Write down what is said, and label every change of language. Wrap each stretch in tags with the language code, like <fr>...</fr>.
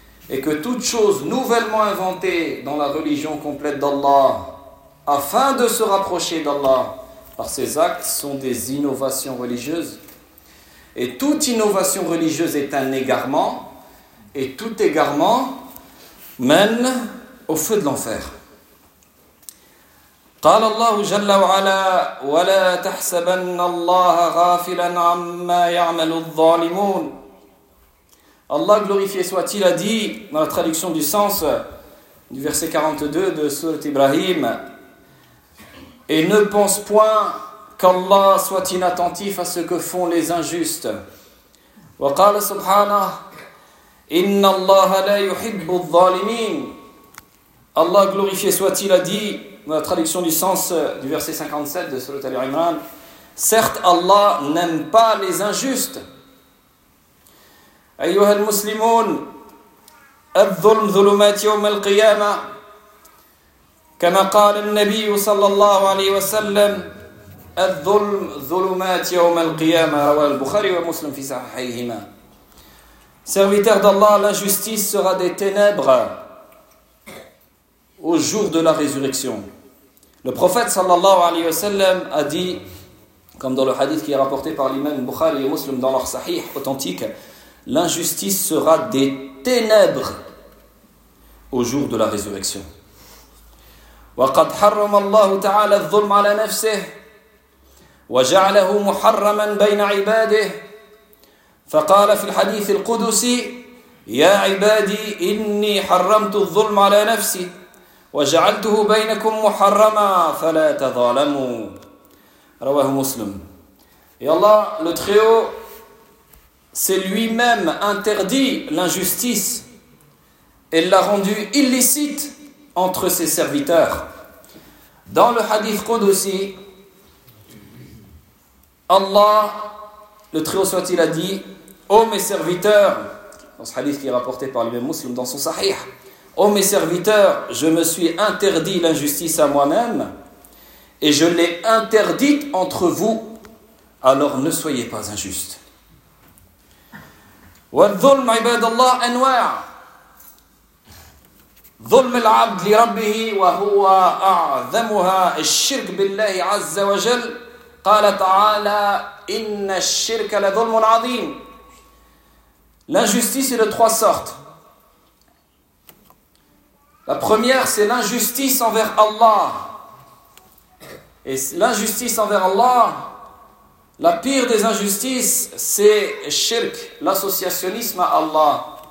<fr>et que toute chose nouvellement inventée dans la religion complète d'Allah afin de se rapprocher d'Allah par ses actes sont des innovations religieuses, et toute innovation religieuse est un égarement, et tout égarement mène au feu de l'enfer.</fr> <ar>قال الله جل وعلا ولا تحسبن الله غافلا عما يعمل الظالمون.</ar> <fr>Allah glorifié soit-il a dit, dans la traduction du sens du verset 42 de sourate Ibrahim, et ne pense point qu'Allah soit inattentif à ce que font les injustes.</fr> <ar>وقال سبحانه إن الله لا يحب الظالمين.</ar> <fr>Allah glorifié soit-il a dit, dans la traduction du sens du verset 57 de Sourate Ali Imran, certes Allah n'aime pas les injustes.</fr> <ar>أيها المسلمون الظلم ظلمات يوم القيامة كما قال النبي صلى الله عليه وسلم الظلم ظلمات يوم القيامة رواه البخاري ومسلم في صحيحهما.</ar> <fr>Serviteur d'Allah, l'injustice sera des ténèbres au jour de la résurrection. Le prophète sallallahu alayhi wa sallam a dit, comme dans le hadith qui est rapporté par l'imam Bukhari et Muslim dans leur sahih authentique, l'injustice sera des ténèbres au jour de la résurrection.</fr> <ar>Wa qad harrama Allah ta'ala adh-dhulm 'ala nafsihi wa ja'alahu muharraman bayna 'ibadihi. فقال في الحديث القدسي يا عبادي إني حرمت الظلم على نفسي وجعلته بينكم محرما فلا تظالموا رواه مسلم.</ar> <fr>Et Allah le Très-Haut s'est lui-même interdit l'injustice et l'a rendu illicite entre ses serviteurs. Dans le hadith qudusi, Allah le Très-Haut soit-il a dit: ô mes serviteurs, dans ce hadith qui est rapporté par l'imam Muslim dans son sahih, ô mes serviteurs, je me suis interdit l'injustice à moi-même et je l'ai interdite entre vous alors ne soyez pas injustes.</fr> <ar>والظلم عباد الله انواع ظلم العبد لربه وهو اعظمها الشرك بالله عز وجل قال تعالى ان الشرك لظلم عظيم.</ar> <fr>L'injustice est de trois sortes. La première, c'est l'injustice envers Allah. Et l'injustice envers Allah, la pire des injustices, c'est shirk, l'associationnisme à Allah.</fr>